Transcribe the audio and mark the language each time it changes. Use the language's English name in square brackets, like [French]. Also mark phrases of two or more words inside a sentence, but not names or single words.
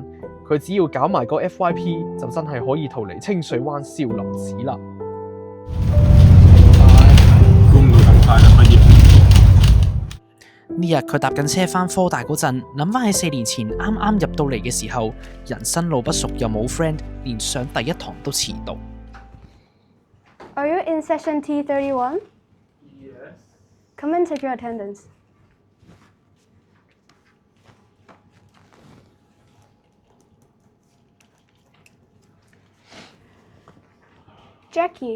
[Cantonese] 佢只要搞埋個 FYP， 就真係可以逃離清水灣少林寺啦。估唔到咁快就畢業。呢日佢搭緊車返科大嗰陣，諗返起4年前啱啱入到嚟嘅時候，人生路不熟又冇 friend， 連上第一堂都遲到。 [English] Are you in session T31? Yes. Come and take your attendance. Jackie,